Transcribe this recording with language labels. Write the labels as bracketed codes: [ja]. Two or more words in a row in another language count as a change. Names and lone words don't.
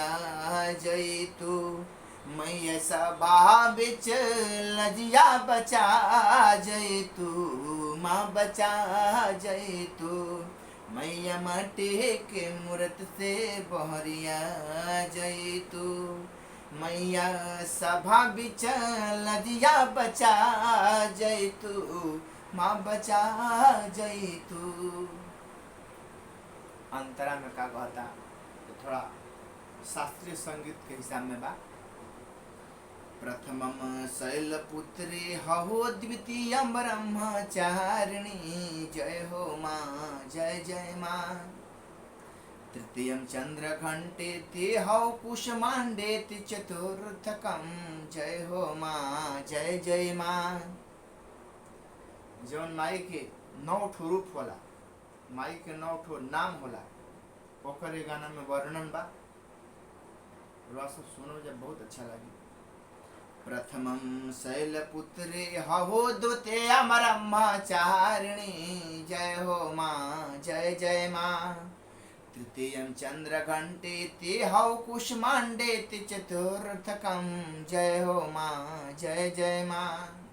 [bho] जई तू, मैया सभा बिच लजिया बचा जई तू, माँ बचा जई तू, मैया माटी के मूरत से बहरिया जई तू, मैया सभा बिच लजिया बचा जई तू, माँ बचा जई तू। अंतरा में का कहता, तो थोड़ा शास्त्रीय संगीत के हिसाब में बा। [sa] प्रथमम शैलपुत्री हहो द्वितीयम ब्रह्मचारिणी, [bho] जय हो माँ जय जय माँ, [sa] तृतीयम चंद्रघंटेति हौ कुष्मांडेति, चतुर्थकम [bho] जय हो माँ जय जय माँ। जौन माई के 9 ठो रूप होला, माई के 9 ठो नाम होला, ओकर गाना में वर्णन बा, सब सुनो जब बहुत अच्छा लगी। [sa] प्रथमं शैलपुत्री हहो द्वितीयं ब्रह्मचारिणी, [bho] जय हो माँ जय जय माँ, [sa] तृतीयं चंद्रघंटेति हौ कुष्मांडेति, चतुर्थकं [bho] जय हो माँ जय जय माँ।